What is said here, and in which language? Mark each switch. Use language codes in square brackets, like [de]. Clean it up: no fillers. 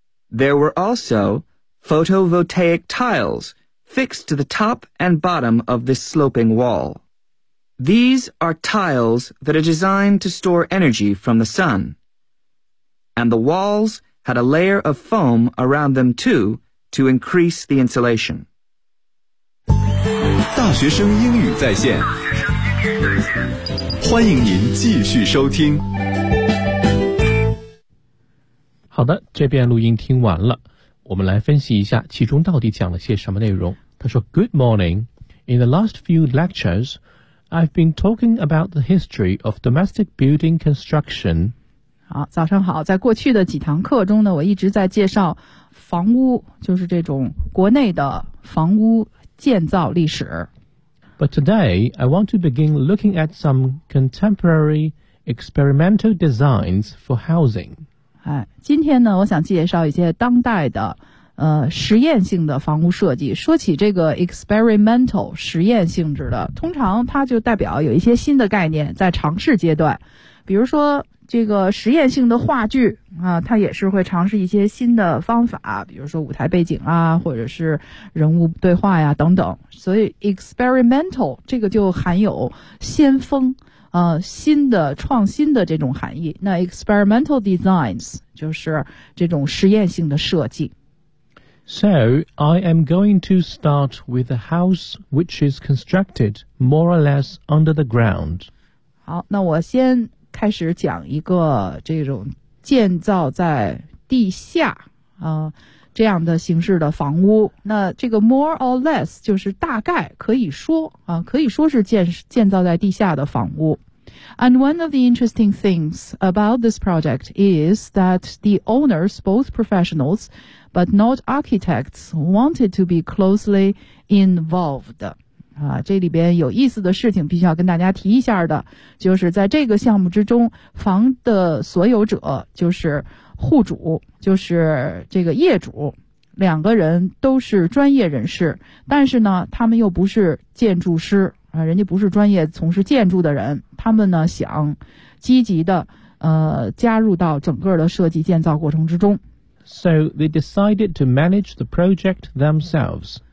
[en] There were also photovoltaic tiles fixed to the top and bottom of this sloping wall. These are tiles that are designed to store energy from the sun. And the walls had a layer of foam around them too to increase the insulation. [zh] 大学生英语在线，欢迎您继续收听。好的，这边录音听完了，我们来分析一下其中到底讲了些什么内容。他说 [en] Good morning. In the last few lectures, I've been talking about the history of domestic building construction. [zh] 好，早上好，在过去的几堂课中呢，我一直在介绍房屋，就是这种国内的房屋建造历史。 [en] But today, I want to begin looking at some contemporary experimental designs for housing. [zh] 哎，今天呢，我想介绍一些当代的实验性的房屋设计。说起这个 experimental 实验性质的，通常它就代表有一些新的概念在尝试阶段，比如说这个实验性的话剧啊，它也是会尝试一些新的方法，比如说舞台背景啊，或者是人物对话呀等等。所以 experimental 这个就含有先锋新的创新的这种含义。那 [en] experimental designs [zh] 就是这种实验性的设计。 [en] So, I am going to start with a house which is constructed more or less under the ground. [zh] 好，那我先开始讲一个这种建造在地下这样的形式的房屋。那这个 [en] more or less [zh] 就是大概可以说可以说是建造在地下的房屋。 [en] And one of the interesting things about this project is that the owners, both professionals, but not architects, wanted to be closely involved. [zh] 这里边有意思的事情必须要跟大家提一下的，就是在这个项目之中，房的所有者，就是户主，就是这个业主，两个人都是专业人士，但是呢，他们又不是建筑师。人家不是专业从事建筑的人，他们呢想积极的加入到整个的设计建造过程之中。 [en] So they decided to manage the project themselves.